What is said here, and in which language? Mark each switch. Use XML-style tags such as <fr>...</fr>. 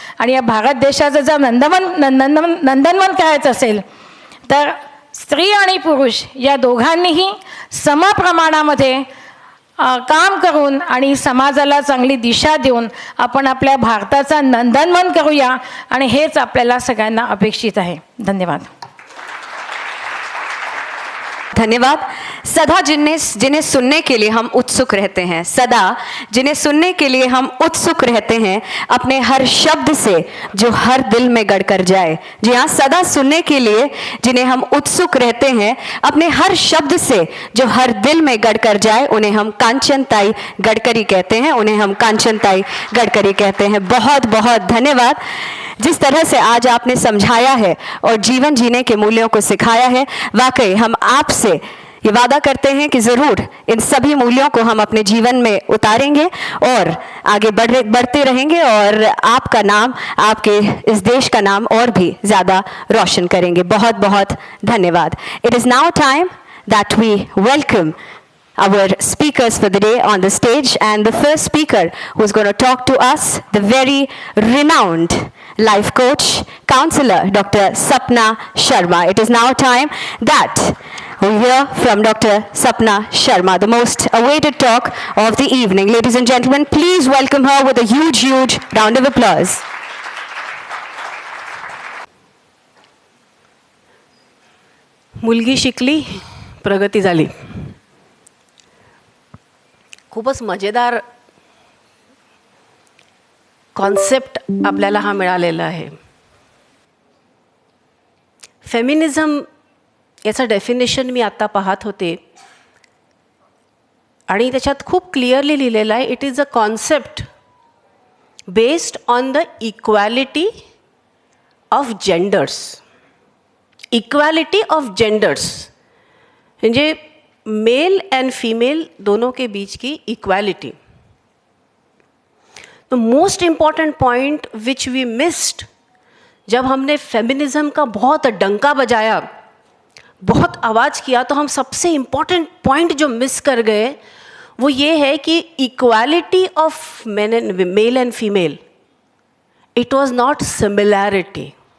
<mr>आणि या भारत देशाचं जर नंदनवन करायचं असेल तर स्त्री आणि पुरुष या दोघांनीही समप्रमाणामध्ये काम करून आणि समाजाला चांगली दिशा देऊन आपण आपल्या भारताचा नंदनवन करूया. आणि हेच आपल्याला सगळ्यांना अपेक्षित आहे. धन्यवाद. धन्यवाद.</mr> <hi>सदा जिन्हें सुनने के लिए हम उत्सुक रहते हैं, सदा जिन्हें सुनने के लिए हम उत्सुक रहते हैं अपने हर शब्द से जो हर दिल में गड़कर जाए. जी हाँ, सदा सुनने के लिए जिन्हें हम उत्सुक रहते हैं अपने हर शब्द से जो हर दिल में गड़कर जाए उन्हें हम कांचनताई गडकरी कहते हैं, उन्हें हम कांचनताई गडकरी कहते हैं. बहुत बहुत धन्यवाद. जिस तरह से आज आपने समझाया है और जीवन जीने के मूल्यों को सिखाया है, वाकई हम आपसे ये वादा करते हैं कि ज़रूर इन सभी मूल्यों को हम अपने जीवन में उतारेंगे और आगे बढ़ते रहेंगे और आपका नाम, आपके इस देश का नाम और भी ज़्यादा रोशन करेंगे. बहुत बहुत धन्यवाद.</hi> <en>It is now time that we welcome our speakers for the day on the stage, and the first speaker who's going to talk to us, the very renowned life coach, counselor, Dr. Sapna Sharma. It is now time that we hear from Dr. Sapna Sharma, the most awaited talk of the evening. Ladies and gentlemen, please welcome her with a huge round of applause.</en> <mr>मुलगी शिकली, प्रगती झाली. खूपच मजेदार concept आपल्याला हा मिळालेला आहे. फेमिनिझम याचं डेफिनेशन मी आत्ता पाहत होते आणि त्याच्यात खूप क्लिअरली लिहिलेलं आहे,</mr> <en>It is a concept based on the equality of genders. Equality of genders म्हणजे male and female</en> <hi>दोनों के बीच की</hi> <en>Equality. The most important point which we missed</en> <hi>जब हमने फेमिनिज्म का बहुत डंका बजाया, बहुत आवाज़ किया, तो हम सबसे इम्पॉर्टेंट पॉइंट जो मिस कर गए वो ये है कि</hi> <en>Equality of male and female, it was not similarity.</en>